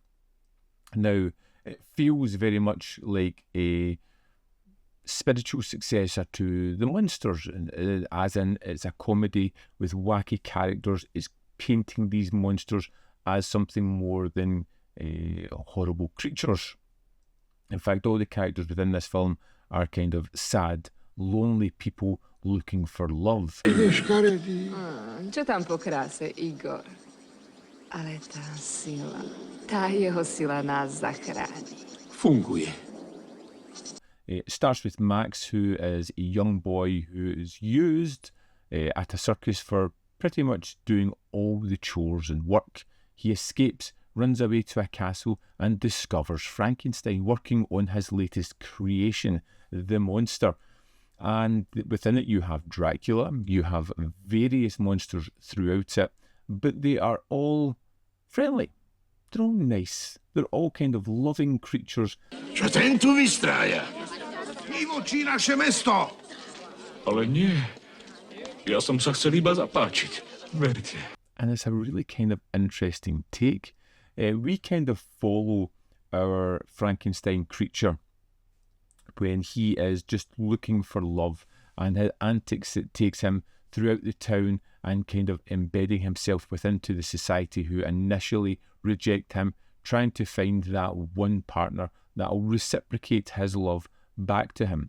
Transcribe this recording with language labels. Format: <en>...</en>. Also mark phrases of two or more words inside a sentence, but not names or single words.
<en>Now, it feels very much like a spiritual successor to The Monsters, as in it's a comedy with wacky characters. It's painting these monsters as something more than horrible creatures. In fact, all the characters within this film are kind of sad, lonely people looking for love.</en> <sk>Čo tam pokráse, Igor? Ale tá jeho sila nás zachráni. Funguje.</sk> <en>It starts with Max, who is a young boy who is used at a circus for pretty much doing all the chores and work. He escapes, runs away to a castle, and discovers Frankenstein working on his latest creation, the monster. And within it you have Dracula, you have various monsters throughout it, but they are all friendly. They're all nice. They're all kind of loving creatures.</en> <sk>Čo ten tu vystrája? Nivočí naše mesto! Ale nie. Ja som sa chcel iba zapáčiť. Verte.</sk> <en>And it's a really kind of interesting take. We kind of follow our Frankenstein creature when he is just looking for love, and his antics it takes him throughout the town and kind of embedding himself within to the society who initially reject him, trying to find that one partner that will reciprocate his love back to him.</en>